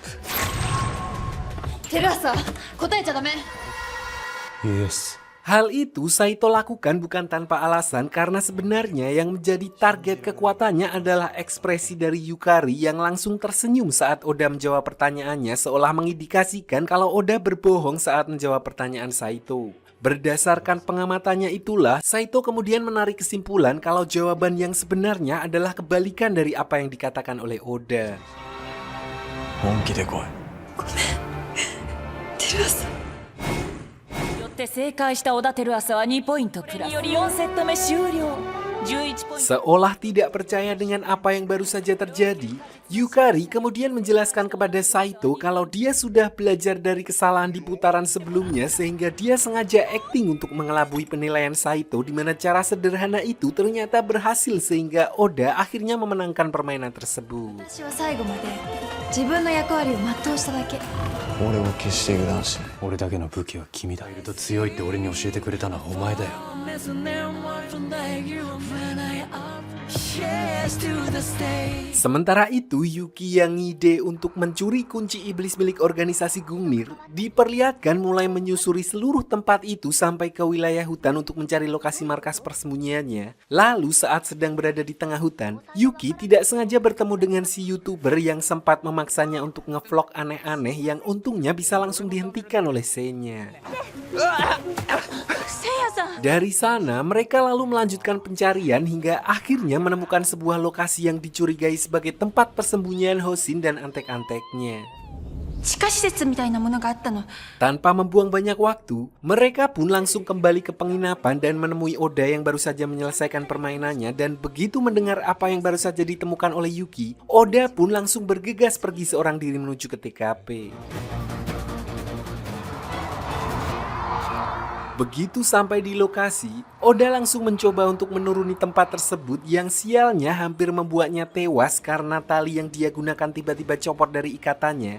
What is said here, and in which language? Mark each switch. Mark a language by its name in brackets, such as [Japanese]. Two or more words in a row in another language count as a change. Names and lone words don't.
[Japanese] テルアサ答えちゃダメ [English] Yes. [Indonesian] Hal itu Saito lakukan bukan tanpa alasan karena sebenarnya yang menjadi target kekuatannya adalah ekspresi dari Yukari yang langsung tersenyum saat Oda menjawab pertanyaannya seolah mengindikasikan kalau Oda berbohong saat menjawab pertanyaan Saito. Berdasarkan pengamatannya itulah, Saito kemudian menarik kesimpulan kalau jawaban yang sebenarnya adalah kebalikan dari apa yang dikatakan oleh Oda. [Japanese] 本気で来い。テルアサよって正解した小田照朝は2ポイントプラス。より4セット目終了。11ポイント。 [Indonesian] Seolah tidak percaya dengan apa yang baru saja terjadi, Yukari kemudian menjelaskan kepada Saito kalau dia sudah belajar dari kesalahan di putaran sebelumnya sehingga dia sengaja akting untuk mengelabui penilaian Saito di mana cara sederhana itu ternyata berhasil sehingga Oda akhirnya memenangkan permainan tersebut. [Japanese] 私は最後まで自分の役割を全うしただけ俺を決して油断しない。俺だけの武器は君だ。いると強いって俺に教えてくれたのはお前だよ。 [Indonesian] Sementara itu, Yuki yang ngide untuk mencuri kunci iblis milik organisasi Gungnir diperlihatkan mulai menyusuri seluruh tempat itu sampai ke wilayah hutan untuk mencari lokasi markas persembunyiannya. Lalu saat sedang berada di tengah hutan, Yuki tidak sengaja bertemu dengan si YouTuber yang sempat memaksanya untuk ngevlog aneh-aneh yang untungnya bisa langsung dihentikan oleh Senya. Dari sana, mereka lalu melanjutkan pencarian hingga akhirnya menemukan sebuah lokasi yang dicurigai sebagai tempat persembunyian Hoshin dan antek-anteknya. [Japanese] 地下施設みたいなものがあったの [Indonesian] Tanpa membuang banyak waktu, mereka pun langsung kembali ke penginapan dan menemui Oda yang baru saja menyelesaikan permainannya dan begitu mendengar apa yang baru saja ditemukan oleh Yuki, Oda pun langsung bergegas pergi seorang diri menuju ke TKP. Begitu sampai di lokasi, Oda langsung mencoba untuk menuruni tempat tersebut yang sialnya hampir membuatnya tewas karena tali yang dia gunakan tiba-tiba copot dari ikatannya.